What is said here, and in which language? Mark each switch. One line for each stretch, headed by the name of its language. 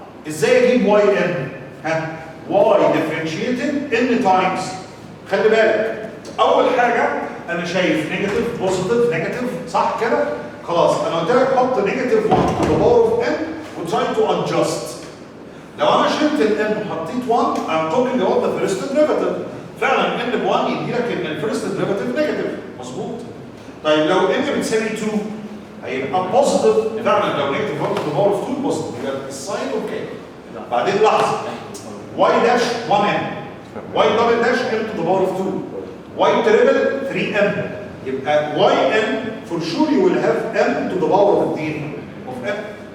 Arabic: ازاي اجيب واي ان؟ ها واي ديفرنشيتد ان تايمز. خلي بالك اول حاجه انا شايف نيجاتيف بوزيتيف نيجاتيف صح كده؟ خلاص انا قلت لك حط
English: Negative 1 to the power of n وتراي to adjust.
Arabic: لو انا شلت الان وحطيت
English: 1 I'm talking about the first derivative.
Arabic: فعلا ان ب 1 يدي لك ان الفيرست ديريفاتيف نيجاتيف مظبوط. طيب لو ان بتساوي 2 هيبقى بوزيتيف فعلا لو
English: negative 1 to the power of 2 positive
Arabic: يبقى الساين اوكي. بعدين لحظه
English: Y dash 1 n y double dash n to the power of 2 y triple 3 m يبقى y n for sure you will have m to the power of m.